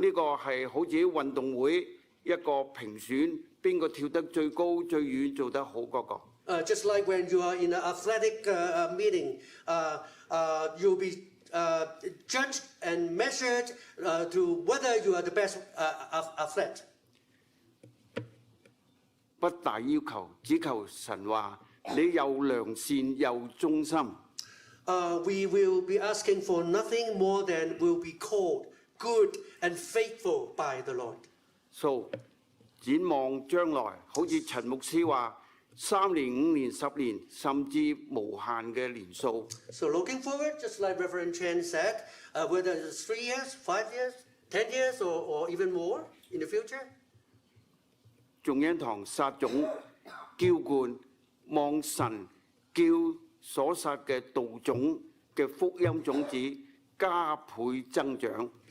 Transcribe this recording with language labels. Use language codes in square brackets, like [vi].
[yue] 呢個係好似運動會一個評選，邊個跳得最高最遠做得好嗰個。 [en] Just like when you are in an athletic meeting, you'll be judged and measured to whether you are the best athlete. [yue] 不大要求，只求神話你又良善又忠心。 [en] We will be asking for nothing more than will be called good and faithful by the Lord. [yue] So 展望將來，好似陳牧師話，3年、5年、10年，甚至無限嘅年數。 [en] So looking forward, just like Reverend Chen said, whether it's 3 years, 5 years, 10 years, or even more in the future, [yue] 眾恩堂撒種澆灌，望神叫所撒嘅道種嘅福音種子加倍增長。